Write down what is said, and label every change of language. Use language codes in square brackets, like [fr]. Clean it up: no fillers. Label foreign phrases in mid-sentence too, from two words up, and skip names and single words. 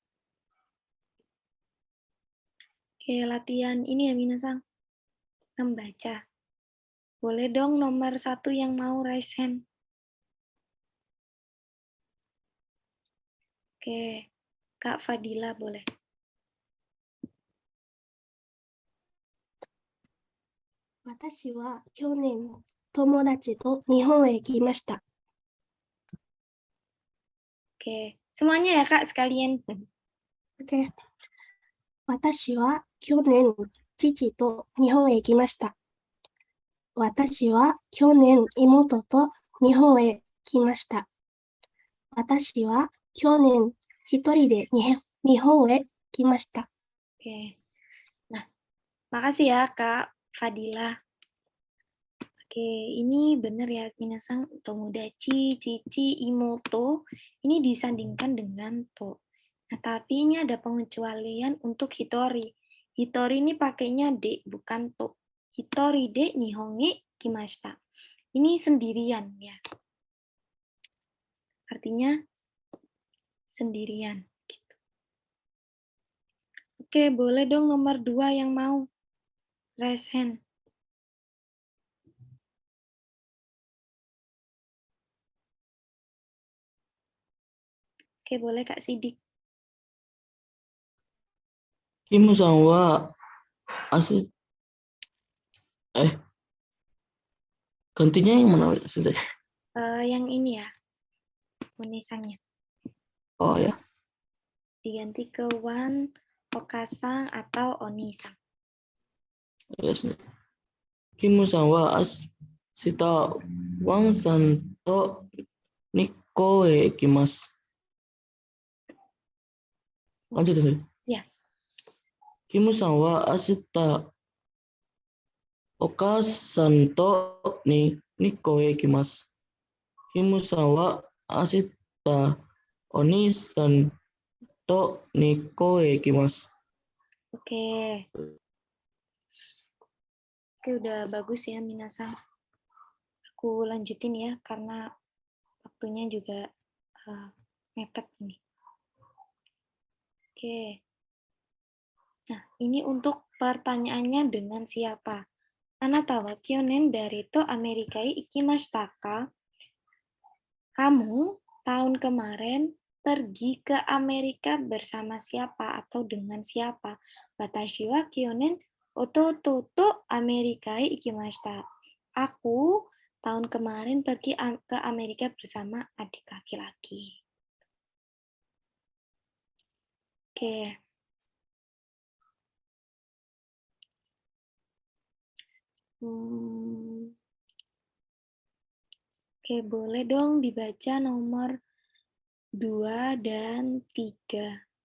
[id] Oke, latihan ini ya minasan. Membaca. Boleh dong nomor 1 yang mau [en] raise hand. [id] Oke, Kak Fadila boleh. [ja] 私は去年友達と日本へ行きました. [id] Oke, semuanya ya Kak sekalian. Oke. [ja] 私は去年父と日本へ行きました. 私は去年妹と日本へ行きました. 私は去年一人で日本へ行きました. [id] Oke. Nah, makasih ya Kak Fadila. Oke, ini benar ya minasan, tomodachi, cici, imoto ini disandingkan dengan to. Nah, tapi ini ada pengecualian untuk hitori. Hitori ini pakainya de, bukan to. [ja] 一人で日本へ来ました. [id] Ini sendirian ya. Artinya sendirian. Gitu. Oke, boleh dong nomor 2 yang mau [en] raise hand. [id] Oke, boleh Kak Sidik. Kimu-san wa asli gantinya yang mana Sensei? Yang ini ya, unisannya. Oh ya. Diganti ke wan, okasang, atau onisang. Yes. [ja] キムさんは明日ワンさんと日光へ行きます. [id] Lanjut Sensei. Ya. [ja] キムさんは明日お母さんと日光へ行きます. キムさんは明日お兄さんと日光へ行きます. [id] Oke. Oke, udah bagus ya minasan. Aku lanjutin ya, karena waktunya juga mepet ini. Oke. Nah, ini untuk pertanyaannya dengan siapa? [ja] あなたは去年誰とアメリカへ行きましたか? [id] Kamu tahun kemarin pergi ke Amerika bersama siapa atau dengan siapa? [ja] 私は去年弟とアメリカへ行きました. [id] Aku tahun kemarin pergi ke Amerika bersama adik laki-laki. Oke. Oke, boleh dong dibaca nomor 2 dan 3.